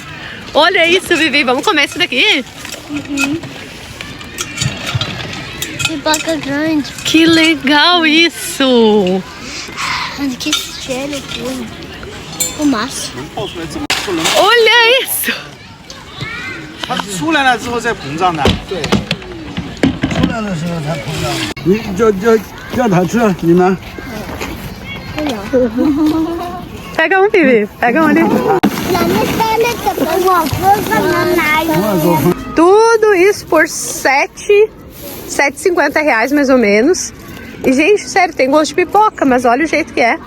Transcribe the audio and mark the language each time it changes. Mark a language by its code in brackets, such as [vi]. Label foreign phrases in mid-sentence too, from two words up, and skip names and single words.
[pt] Olha isso, Vivi. Vamos comer isso daqui? pipoca grande. Que legal isso! Olha que cheiro puro. Fumaça. Olha isso! [zh] 它出来了之后再膨胀的。对，出来的时候才膨胀。你叫他吃，你们。 [pt] Pega um, Pibi. Pega um ali. Tudo isso por R$7,50 mais ou menos. E, gente, sério, tem gosto de pipoca, mas olha o jeito que é.